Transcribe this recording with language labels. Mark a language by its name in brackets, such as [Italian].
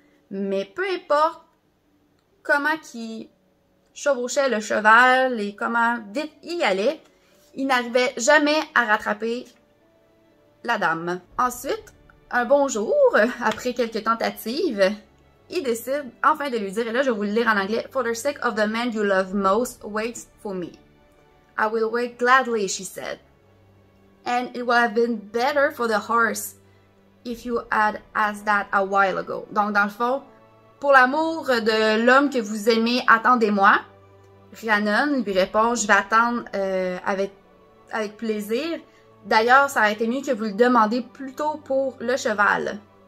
[French] Mais peu importe comment il chevauchait le cheval et comment vite il allait, il n'arrivait jamais à rattraper la dame. Ensuite, un bon jour, après quelques tentatives, il décide enfin de lui dire, et là je vais vous le lire en anglais, [English] For the sake of the man you love most, wait for me. I will wait gladly, she said. And it would have been better for the horse if you had asked that a while ago. [French] Donc, dans le fond, pour l'amour de l'homme que vous aimez, attendez-moi. Rhiannon lui répond, je vais attendre avec plaisir. D'ailleurs, ça aurait été mieux que vous le demandiez plus tôt pour le cheval.